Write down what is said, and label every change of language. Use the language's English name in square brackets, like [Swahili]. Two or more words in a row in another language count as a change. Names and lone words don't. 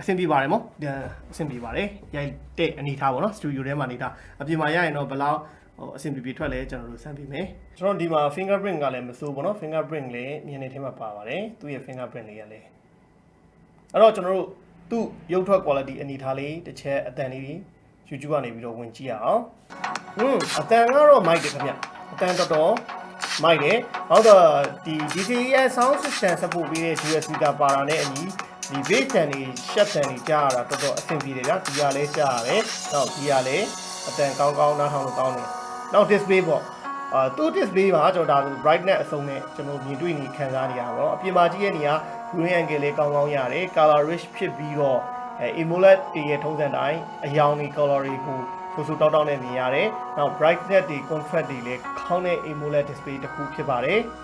[Burmese] ဆင်ပြေပါတယ်မို့အဆင်ပြေပါတယ်ရိုက်တဲ့အနေထားပေါ့နော်စတူဒီယိုထဲမှာနေတာအပြင်မှာရရင်တော့ဘယ်လောက်အဆင်ပြေထွက်လဲကျွန်တော်တို့စမ်းပြီးမယ်ကျွန်တော်ဒီမှာ fingerprint ကလည်းမစိုးဘူးနော် fingerprint လည်းမြင်နေထဲမှာပါပါတယ်သူ့ရဲ့ fingerprint လေးကလည်းအဲ့တော့ကျွန်တော်တို့သူ့ရုပ်ထွက် quality အနေထားလေးတစ်ချက်အတန်လေး YouTube ကနေပြီးတော့ဝင်ကြည့်ရအောင်အတန်ကတော့ mic တယ်ခင်ဗျအတန်တော်တော် mic တယ်ဟုတ် တော့ဒီ [English] DCI sound system support [Burmese] ပေးတဲ့ [English] dual speaker [Burmese] ပါတာနဲ့အညီဒီ bass တန်တွေ sharp တန်တွေကြားရတာတော်တော်အဆ င်ပြေတယ်ဗျာဒီကလည်းကြားရတယ်နောက်ဒီကလည်းအတန်ကောင်းကောင်းနားထောင်လို့ကောင်းတယ်နောက် display ပေါ့သူ့ display မှာကျွန်တော်ဒါ brightness အဆုံးနဲ့ကျွန်တော်မြင်တွေ့နေခံစားနေရတာပေါ့အပြင်မှာကြည့်ရနေရ [English] viewing angle [Burmese] လေးကောင်းကောင်းရတယ် [English] color rich [Burmese] ဖြစ်ပြီးတော့ AMOLED တွေရဲ့ထုံးစံတိုင်းအရောင်တွေ color တွေကိုဆူဆူတောက်တောက်နဲ့မြင်ရတယ်နောက် brightness တွေ contrast တွေလည်းကောင်းတဲ့ [English] AMOLED display [Burmese] တစ်ခုဖြစ်ပါတယ်